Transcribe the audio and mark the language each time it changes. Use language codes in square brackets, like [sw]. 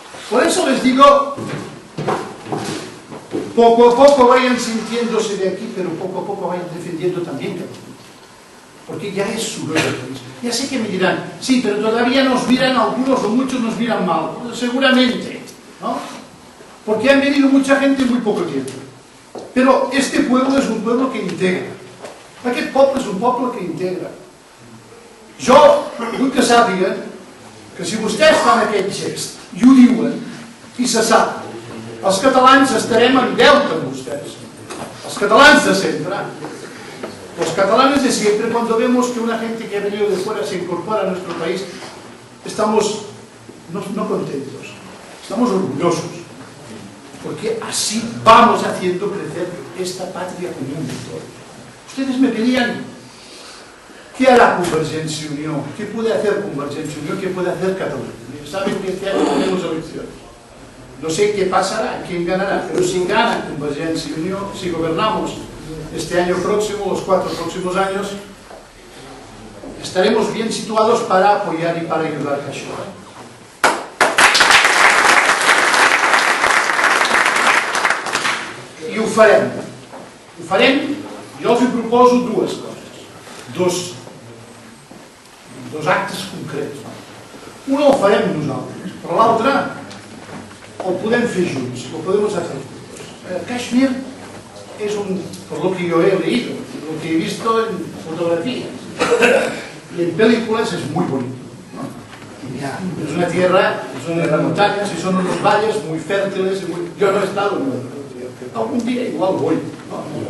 [es] Por eso les digo, poco a poco vayan sintiéndose de aquí, pero poco a poco vayan defendiendo también Cataluña. Porque ya es su nuevo país. Ya sé que me dirán, sí, pero todavía nos miran, algunos o muchos nos miran mal. Seguramente, ¿no? Porque han venido mucha gente en muy poco tiempo. Pero este pueblo es un pueblo que integra. [ca] Aquest poble és un poble que integra. Jo vull que sàpiguen que si vostès fan aquest gest i ho diuen, i se sap, els catalans estarem en deute amb vostès. Els catalans de sempre. [es] Los catalanes de siempre, cuando vemos que una gente que ha venido de fuera se incorpora a nuestro país, estamos no contentos, estamos orgullosos. Porque así vamos haciendo crecer esta patria común de todos. Ustedes me pedían, ¿qué hará Convergencia y Unión? ¿Qué puede hacer Convergencia y Unión? ¿Qué puede hacer Cataluña? Saben que este año tenemos elecciones. No sé qué pasará, quién ganará, pero si gana Convergencia y Unión, si gobernamos este año próximo, los 4 próximos años, estaremos bien situados para apoyar y para ayudar a Kashmir. [ca] I ho farem. Ho farem, jo els proposo dues coses. Dos actes concrets. Un el farem nosaltres, però l'altre el podem fer junts, [es] lo podemos hacer juntos. Kashmir es por lo que yo he leído, lo que he visto en fotografías y en películas, es muy bonito, ¿no? Es una tierra, son las montañas y son unos valles muy fértiles. Yo no he estado en algún día igual voy, ¿no?